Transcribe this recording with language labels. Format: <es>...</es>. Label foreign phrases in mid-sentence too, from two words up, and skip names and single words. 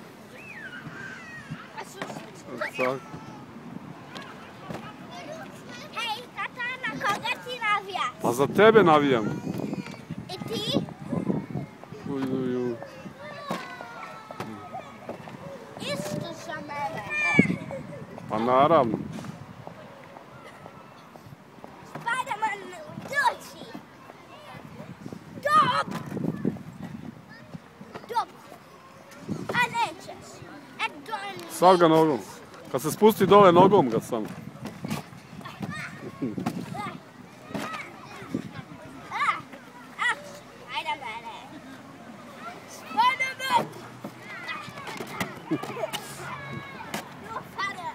<sr>Hej, tata, na koga ti navijaš? Pa za tebe navijam. I ti? Isto za mene. Pa naravno. Spider-Man, doći. Dob! A nećeš. Stav ga nogom. Kad se spusti dole nogom ga samo. Ajde mene.</sr> <en>Spider-Man! Your father.</en>